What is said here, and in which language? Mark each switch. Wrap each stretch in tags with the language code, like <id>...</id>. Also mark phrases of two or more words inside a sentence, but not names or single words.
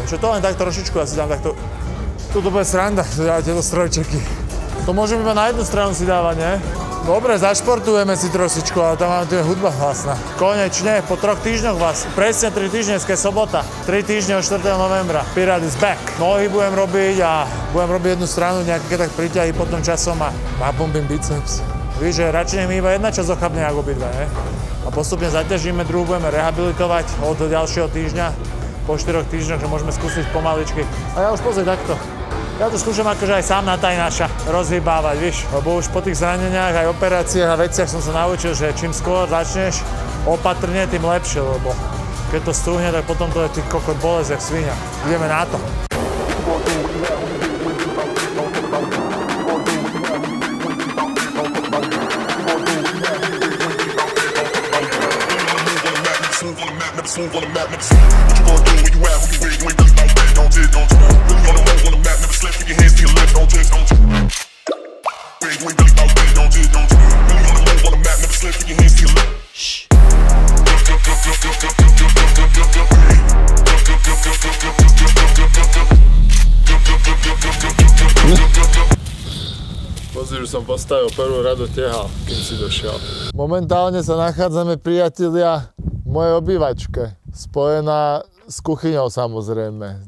<sk>Čo to len tak trošičku, ja si dám takto. Tuto bude sranda, tieto strojčeky. To môžem iba na jednu stranu si dávať, nie? Dobre, zašportujeme si trošičku, ale tam máme tu hudba hlasná. Konečne, po 3 týždňoch presne 3 týždne, dneska je sobota. 3 týždne od 4. novembra. Pirát</sk> <en>is back.</en> <sk>Nohy budem robiť a budem robiť jednu stranu, nejaké tak priťahy potom časom a nabombím biceps. Víš, že radšej mi iba jedna časť ochabne ako obidva, nie? A postupne zaťažíme, druhú budeme rehabilitovať od ďalšieho týždňa. Po 4 týždňoch, že môžeme skúsiť pomaličky. A ja už pozri takto. Ja to skúšam akože aj sám na tajnáša rozhýbávať, víš, lebo už po tých zraneniach, aj operáciách a veciach som sa naučil, že čím skôr začneš opatrne, tým lepšie, lebo keď to stúhne, tak potom to je ty kokot bolesť jak svinia. Ideme na to.</sk> <en>Move on the map, never sleep. What you gonna do when you out? Who you with? You ain't really about that. Don't you? Really on the move on the map, never slip. Put your hands to your left. Don't you? You ain't really about that. Don't you? Really on the move on the map, never slip. Put your hands to your left. Shh.</en> <sk>Pozri, už som postavil prvú radu tehal, kým si došiel. Momentálne sa nachádzame, priatelia, v mojej obývačke, spojená s kuchyňou samozrejme.</sk>